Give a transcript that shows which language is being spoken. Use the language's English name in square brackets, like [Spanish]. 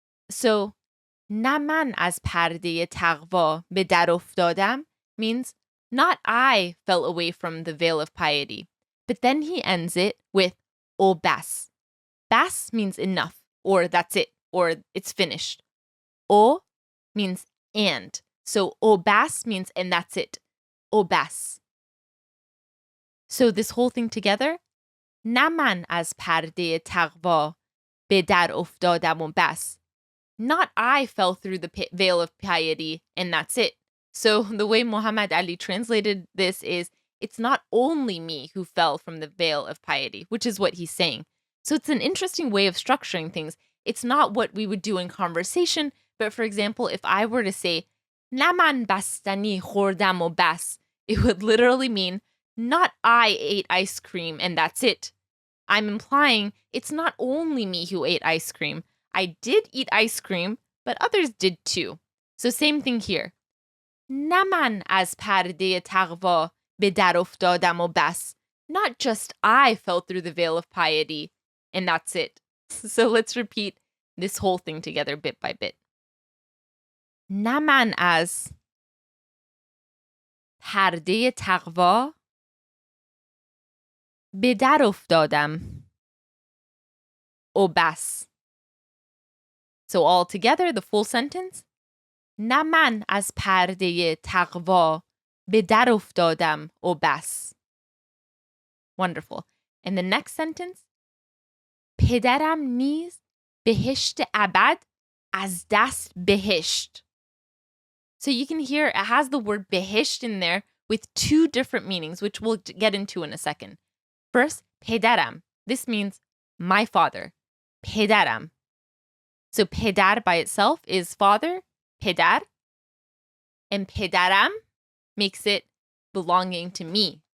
[English] So [Persian] نه من از پرده تقوا به در افتادم [English] means not I fell away from the veil of piety. But then he ends it with o bas. Bas means enough, or that's it, or it's finished. O means and. So o bas means and that's it. O bas. So this whole thing together, [Persian] نه من از پرده تقوا به در افتادم و بس. [English] Not I fell through the veil of piety and that's it. So the way Muhammad Ali translated this is, it's not only me who fell from the veil of piety, which is what he's saying. So it's an interesting way of structuring things. It's not what we would do in conversation, but for example, if I were to say, [Persian] نه من بستنی خوردم و بس, [English] it would literally mean, not I ate ice cream and that's it. I'm implying it's not only me who ate ice cream. I did eat ice cream, but others did too. So same thing here. [Persian] نه من از پرده تقوا به در افتادم و بس. [English] Not just I fell through the veil of piety, and that's it. So let's repeat this whole thing together bit by bit. [Persian] نه من از پرده تقوا به در افتادم و بس. [English] So all together, the full sentence. [Persian] نه من از پرده تقوا به در افتادم و بس. [English] Wonderful. And the next sentence. [Persian] پدرم نیز بهشت ابد از دست بهشت. [English] So you can hear it has the word behishт in there with two different meanings, which we'll get into in a second. First, pedaram. This means my father. Pedaram. So pedar by itself is father, pedar. And pedaram makes it belonging to me.